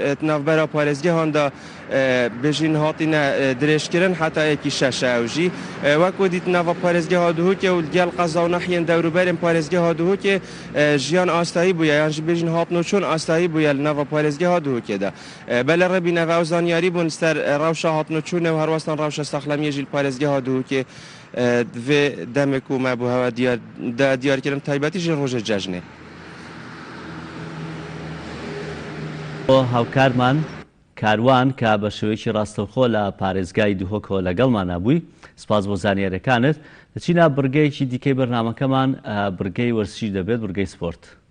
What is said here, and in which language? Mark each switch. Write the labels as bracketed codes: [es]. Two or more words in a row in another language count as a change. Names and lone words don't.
[ku] navbera parêzgehan de bêjîn hatîne dirêjkirin heta êkî şeş ew jî wekû dît nava parêzgeha dihûkê û gel qeza û nehiyên dewrûberên parêzgeha dihûkê jiyan astayî bûye yan jî bêjîn hatnoçûn astayî bûye li nava parêzgeha dihûkê de bele rebîn ev ew zanyarî bûn ser rewşa hatnoçûnê û herwastan rewşa saxlamiyê jî li parêzgeha dihûkê divê demek û me bû hewa diyarkirin taybetî jî rojê cejnê [ckb] هاوکارمان کاروان کە بە شێوەیەکی ڕاستەوخۆ لە پارێزگای دوهۆکەوە لەگەڵمان بووی سپاس بۆ زانیاریەکانت دەچینە بڕگەیەکی دیکەی بەرنامەکەمان بڕگەی وەرزشی دەبێت بڕگەی سپۆرت.